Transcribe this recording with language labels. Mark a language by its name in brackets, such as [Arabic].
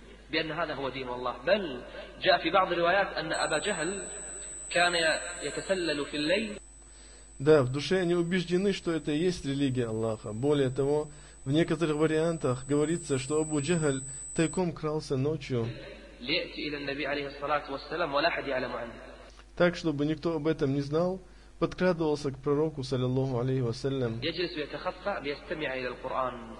[Arabic] بأن هذا هو دين الله بل جاء في بعض الروايات أن أبا جهل كان يتسلل في الليل. [Russian] Да, в душе они убеждены, что это и есть религия Аллаха. Более того, в некоторых вариантах говорится, что Абу Джахаль тайком крался ночью. [Arabic] ليأتي إلى النبي عليه الصلاة والسلام ولا أحد يعلم عنه. [Russian] Так, чтобы никто об этом не знал, подкрадывался к пророку, саллиллаху алейхи ва саллям. [Arabic] يجلس ويتخفى ليستمع إلى القرآن.